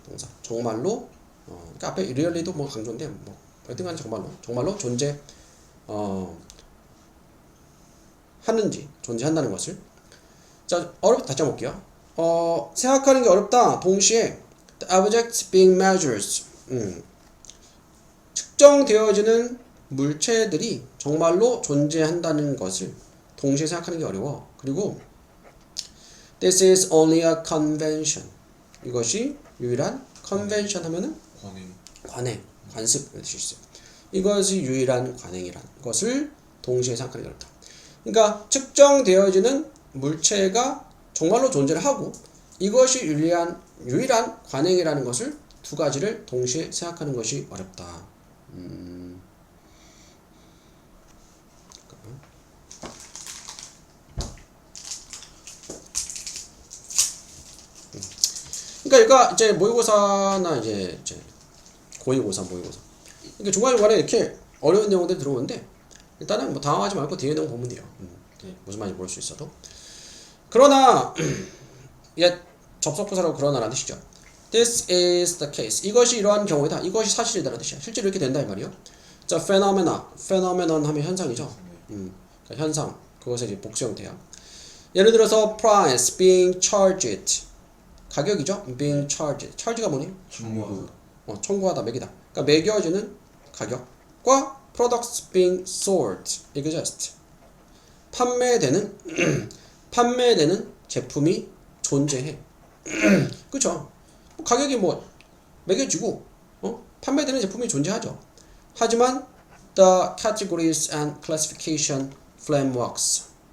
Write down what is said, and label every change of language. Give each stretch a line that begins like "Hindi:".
Korean: 동사 정말로 그러니까 앞에 really도 뭐 강조인데 뭐 어쨌든 정말로 존재 하는지 존재한다는 것을 자 어렵다 다시 한번 볼게요. 생각하는 게 어렵다. 동시에
English: the objects being measured
Korean: 측정되어지는 물체들이 정말로 존재한다는 것을 동시에 생각하는 게 어려워. 그리고
English: this is only a convention.
Korean: 이것이 유일한 convention 하면은 관행. 관행, 관습 이런 뜻이 있어요. 이것이 유일한 관행이라는 것을 동시에 생각하는 게 어렵다. 그러니까 측정되어지는 물체가 정말로 존재를 하고 이것이 유일한 관행이라는 것을 두 가지를 동시에 생각하는 것이 어렵다. 그러니까 얘가 이제 모의고사나 이제 고의고사, 모의고사. 이게 중간중간에 이렇게 어려운 내용들이 들어오는데 일단은 뭐 당황하지 말고 뒤에 내용 보면 돼요. 무슨 말인지 모를 수 있어도. 그러나 얘 접속부사라고 그러나라는 뜻이죠.
English: This is the case.
Korean: 이것이 이러한 경우이다. 이것이 사실이다라는 뜻이야. 실제로 이렇게 된다 이 말이요. 자, phenomenon 하면 현상이죠. 그러니까 현상. 그것의 이제 복수 형태야. 예를 들어서
English: price being charged.
Korean: 가격이죠.
English: being charged.
Korean: charge가 뭐니? 청구. 청구하다, 매기다. 그러니까 매겨지는 가격과
English: products being sold, exist. 판매되는 제품이 존재해. 그쵸?
Korean: 가격이 뭐 매겨지고 판매되는 제품이 존재하죠. 하지만
English: the categories and classification frameworks.